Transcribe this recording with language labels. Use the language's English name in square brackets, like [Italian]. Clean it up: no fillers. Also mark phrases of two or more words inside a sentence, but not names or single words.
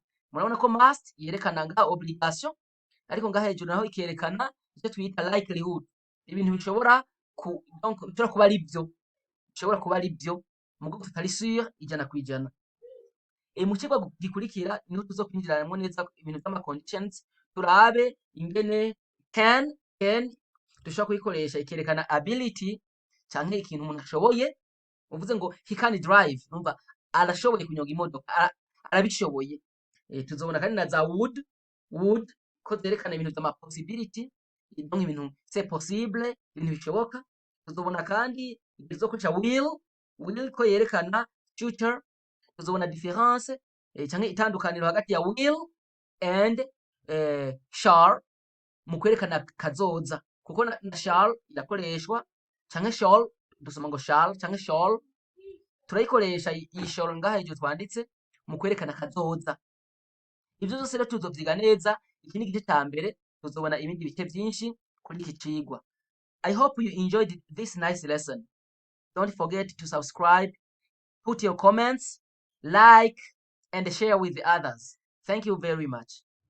[Rundi] Murabona ko must yerekana ngaha obligation, ariko ngaha hejuru naho ikerekana icyo twita likelihood, ibintu bishobora donc bishobora kuba ari byo, bishobora kuba ari byo mugo tutari sur 100%. Mu kigo gikurikira niho tuzokwinjiranamo neza ibintu by'ama conditions, turabe ingene can dushobora kuyikoresha ikerekana ability canke ikintu umuntu ashoboye. Uvuze ngo [English] he can drive, [Rundi] numva arashoboye kunyonga imodoka, arabishoboye. Tuzobona kandi na za would ko zerekana ibintu by'ama possibility, donc ibintu [French] c'est possible, [Rundi] ibintu bishoboka. Tuzobona kandi izokoresha will ko yerekana future. Tuzobona difference canke itandukaniro hagati ya [English] will and shall [Rundi] mu kwerekana kazoza, kuko na shall irakoreshwa, canke shall dusoma ngo shall canke shall, turayikoresha iyi shall ngaha hejuru twanditse mu kwerekana kazoza. Ivyo vyose rero tuzovyiga neza, iki ni igice ca mbere, tuzobona ibindi bice vyinshi kuri iki cigwa. [English] I hope you enjoyed this nice lesson. Don't forget to subscribe, put your comments, like, and share with the others. Thank you very much.